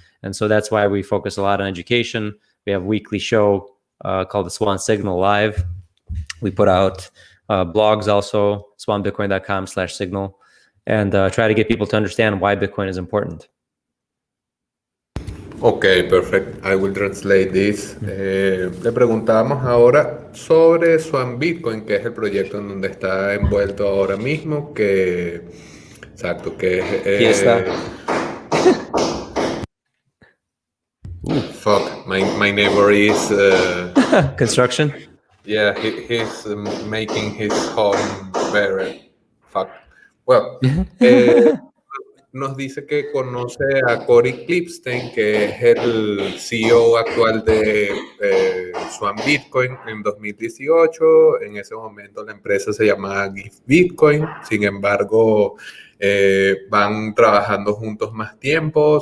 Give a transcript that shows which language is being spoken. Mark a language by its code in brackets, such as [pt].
[en] And so that's why we focus a lot on education. We have a weekly show called the Swan Signal Live. We put out blogs also, swanbitcoin.com/signal, and try to get people to understand why Bitcoin is important. Ok, perfect. I will translate this. [es] Le preguntábamos ahora sobre Swan Bitcoin, que es el proyecto en donde está envuelto ahora mismo, que Aquí está. [en] Fuck, my neighbor is construction. Yeah, he's making his home better. Fuck. [es] Well, nos dice que conoce a Corey Klippstein, que es el CEO actual de Swan Bitcoin en 2018. En ese momento la empresa se llamaba Give Bitcoin. Sin embargo, van trabajando juntos más tiempo.